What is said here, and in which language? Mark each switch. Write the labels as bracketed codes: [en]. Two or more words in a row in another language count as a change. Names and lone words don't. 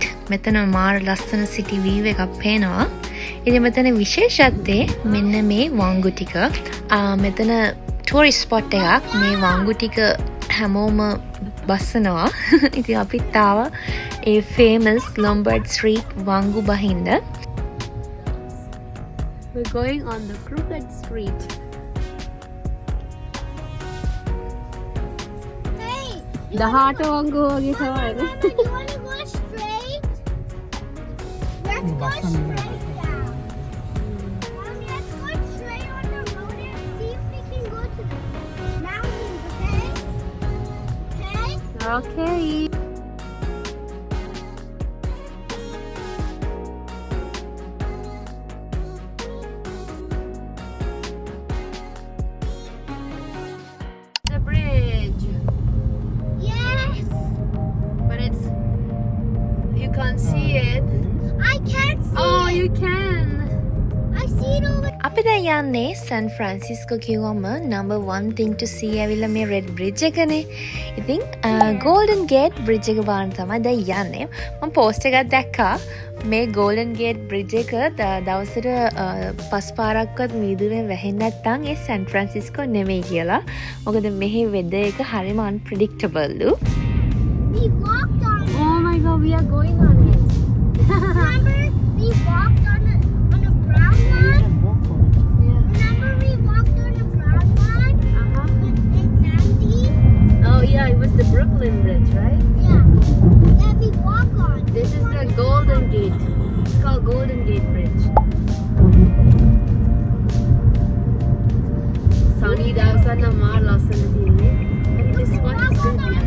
[si] මෙතන මාර ලස්සන [en] city view [si] එකක් පේනවා. ඉතින් මෙතන විශේෂත්වය මෙන්න මේ වංගු ටික. මෙතන [en] tourist spot [si] එකක්. මේ වංගු ටික හැමෝම බස්සනවා. ඉතින් අපිත් ආවා ඒ [en] famous Lombard Street [si] වංගු බහින්න. [en] We're going on the crooked street. [si] දහාට වංගු වගේ තමයි. [en] Mama, you want to go straight? Let's go straight down. Mommy, let's go straight on the road and see if we can go to the mountains, okay? Okay? Okay. The bridge. Yes! But it's you can't see it. I can't see Oh, it! you can. I see it over [si] අපි දැන් යන්නේ සන් ෆ්‍රැන්සිස්කෝ කිව්වම [en] number one thing to see [si] ඇවිල්ලා මේ [en] red bridge [si] එකනේ. ඉතින් ගෝල්ඩන් ගේට් බ්‍රිජ් එක බලන්න තමයි දැන් යන්නේ. මම පෝස්ට් එකක් දැක්කා මේ ගෝල්ඩන් ගේට් බ්‍රිජ් එක දවසට 5 පාරක්වත් මීදුමෙන් වැහෙන්නේ නැත්නම් ඒ සන් ෆ්‍රැන්සිස්කෝ නෙමෙයි කියලා. මොකද මෙහි වෙදර් එක හරිම unpredictable ලු. [en] We walked on it. Oh my god, we are going on it. Remember, we walked on a brown one? Yeah. Remember we walked on a brown one? Uh-huh. In Sandy? Oh yeah, it was the Brooklyn Bridge, right? Yeah. That we walk on. This is the Golden Gate. It's called Golden Gate Bridge. [si] Sunny දවසක් නම් මාර ලස්සන තියෙන්නේ. [en] And this We one walk is on the good.